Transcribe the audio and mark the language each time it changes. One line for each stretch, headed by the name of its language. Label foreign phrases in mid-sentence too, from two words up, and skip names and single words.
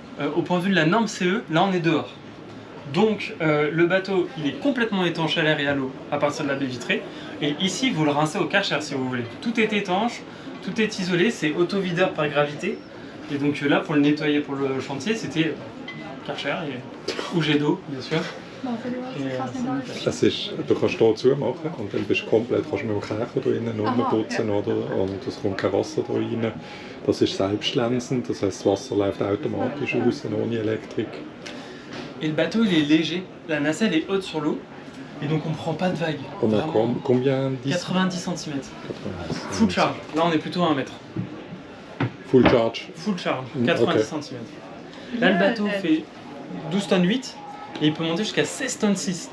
French: Au point de vue de la norme CE, là on est dehors. Donc le bateau il est complètement étanche à l'air et à l'eau à partir de la baie vitrée. Et ici vous le rincez au Karcher si vous voulez. Tout est étanche, tout est isolé, c'est auto-videur par gravité. Et donc là pour le nettoyer pour le chantier c'était Karcher ou jet d'eau bien sûr.
German: Das ist, du kannst hier zumachen und dann bist du komplett, kannst du mit dem Kächer da innen rumputzen, oder? Und es kommt kein Wasser da rein. Das ist selbstlensend, das heisst, das Wasser läuft automatisch raus, ohne Elektrik.
French: Et le bateau il est léger, la nacelle est haute sur l'eau et donc on prend pas de vagues. On a Vraiment, combien 10 90 cm. 90.
English: Full charge,
French: là on est plutôt à 1 mètre.
English: Full charge. Full charge, Mm,
French: 90 ok. cm. Là le bateau fait 12 tonnes 8 et il peut monter jusqu'à 16 tonnes 6.